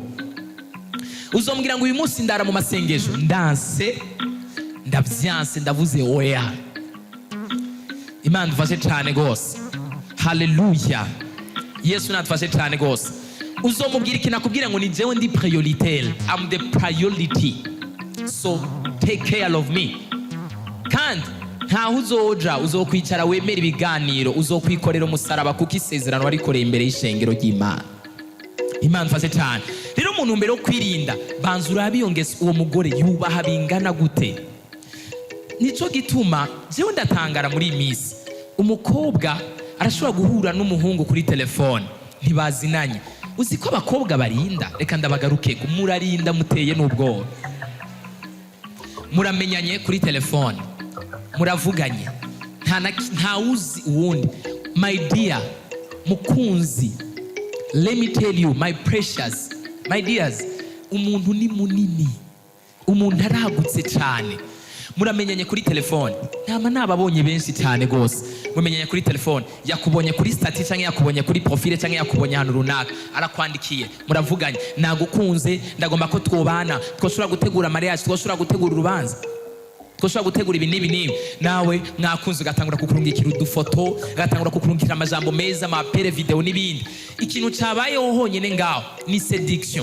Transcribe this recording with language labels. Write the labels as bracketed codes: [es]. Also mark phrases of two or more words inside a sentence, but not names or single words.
[rn] Uzombwira ngo uyu munsi ndara mu masengesho, ndanse, ndavyanse, ndavuze oya. Imana idufashe cyane gose. Hallelujah. Yesu natufashe cyane gose. Uzomubwira ikintu akubwira ngo ni jewe ndi prioritaire. [en] I'm the priority. So take care of me. [rn] Kandi ntaho uzoja, uzokwicara wemera ibiganiro, uzokwikorera umusaraba kuko isezerano warikoreye imbere y'ishengero ry'Imana. Imana ifashe cyane. Rero umuntu mbere yo kwirinda, banza urabe iyo ngeso uwo mugore yubaha bingana gute. Nico gituma jewe ndatangara muri imisi, umukobwa arashobora guhura n'umuhungu kuri telefone, ntibazinanye. Uzi ko abakobwa barinda? Reka ndabagaruke, murarinda muteye n'ubwoba. Muramenyanye kuri telefone, muravuganye, nta uzi uwundi. [en] My dear, mukunzi, let me tell you, my precious, my dears, [rn] umuntu ni munini. umuntu aragutse cyane. Muramenyanye kuri telefone, nababonye benshi cyane gose. Mumenyanye kuri telefone, yakubonye kuri stati cyangwa yakubonye kuri profile cyangwa yakubonye ahantu runaka, arakwandikiye, muravuganye, nagukunze, ndagomba ko twobana, twoshobora gutegura mariage, twoshobora gutegura urubanza, twoshobora gutegura ibi n'ibi n'ibi. Nawe mwakunze ugatangura kukurungikira udufoto, ugatangura kukurungikira amajambo meza, amapere video n'ibindi. Ikintu cyabayeho honyine ngaho ni seduction.